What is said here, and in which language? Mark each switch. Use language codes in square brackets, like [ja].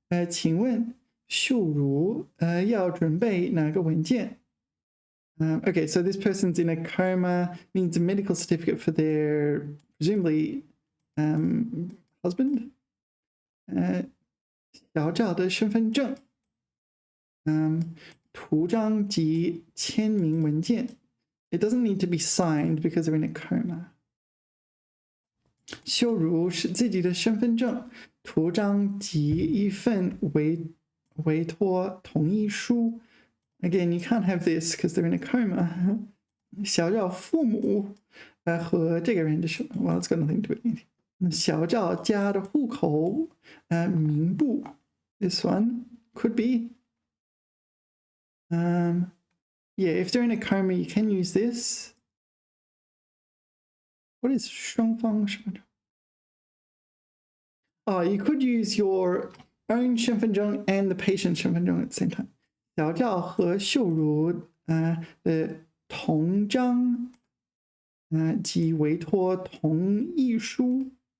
[zh] 请问秀如要准备哪个文件？ [en] Okay, so this person's in a coma, needs a medical certificate for their presumably husband. [zh] 小赵的身份证，图章及签名文件。 [en] It doesn't need to be signed because they're in a coma. [zh] 秀如是自己的身份证、图章及一份委托同意书。 [en] Again, you can't have this because they're in a coma. [zh] 小赵父母和这个人的 [en] well, it's got nothing to do with anything. [zh] 小赵家的户口名簿 [en] This one could be. Yeah, if they're in a coma, you can use this. What is 双方身份证? Oh, you could use your own 身份证 and the patient's 身份证 at the same time. [zh] 小赵和秀如的同章及委托同意书。